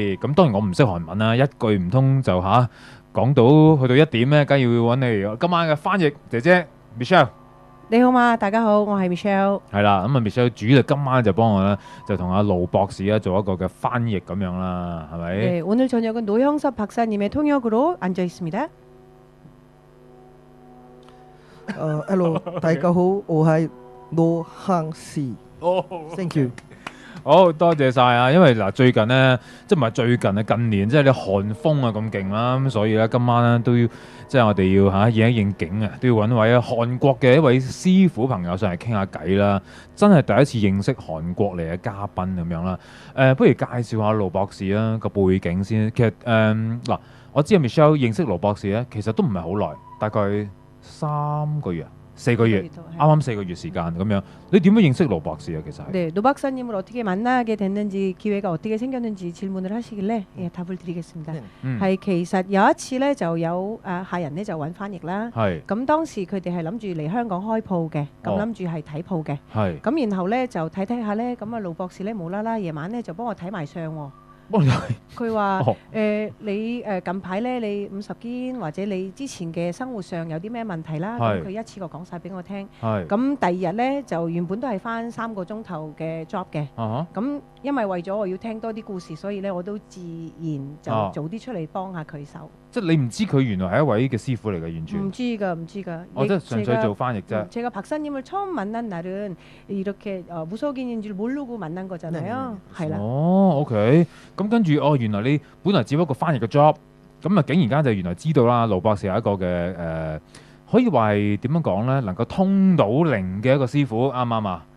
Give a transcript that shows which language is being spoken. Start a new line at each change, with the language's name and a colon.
Cantonese: 咁當然我唔識韓文啦，一句唔通就講到去到1點咧，梗係要揾你今晚嘅翻譯姐姐 Michelle。你好嘛，大家好，我係 Michelle。係啦，咁啊 Michelle 主力今晚就幫我咧，就同阿盧博士咧做一個嘅翻譯咁樣啦，係咪？
Korean: 네， 오늘 저녁은 노형섭 박사님의 통역으로 앉아 있습니다.
Cantonese: Hello， 大家好，我係盧亨氏。
English: Thank you。
Cantonese: 好多謝晒啊！因為嗱最近呢，即係唔係最近啊，近年即係啲韓風啊咁勁啦，咁所以咧今晚咧都要即係我哋要應一應景啊，都要揾位韓國嘅一位師傅朋友上嚟傾下偈啦。真係第一次認識韓國嚟嘅嘉賓咁樣啦。不如介紹下盧博士啦個背景先。其實嗱，我知阿 Michelle 認識盧博士咧，其實都唔係好耐，大概3個月。 4個月，啱啱4個月時間咁樣。你點樣認識盧博士啊？其實係。
Korean: 네， 노 박사님을 어떻게 만나게 됐는지 기회가 어떻게 생겼는지 질문을 하시길래 답을 드리겠습니다.
Cantonese: 係其實有一次咧，就有客人咧就揾翻譯啦。係。咁當時佢哋係諗住嚟香港開鋪嘅，咁諗住係睇鋪嘅。係。咁然後咧就睇下咧，咁啊盧博士咧無啦啦夜晚咧就幫我睇埋相喎。佢話你近排咧你50肩或者你之前嘅生活上有啲咩問題啦，咁佢一次過講晒俾我聽。咁第二日咧就原本都係返3個鐘頭嘅 job 嘅。咁因為為咗我要聽多啲故事，所以咧我都自然就早啲出嚟幫下佢手。即係你唔知佢原來係一位嘅師傅嚟嘅，完全唔知㗎。即係純粹做翻譯啫。
Korean: 제가 박사님을 처음 만난 날은 이렇게 무속인인 줄 모르고 만난 거잖아요.
Cantonese: 係啦。 OK。 咁跟住原來你本來只不過翻譯嘅 job， 咁啊竟然間就原來知道啦，盧博士係一個嘅可以話係點樣講咧，能夠通到靈嘅一個師傅，啱唔啱啊？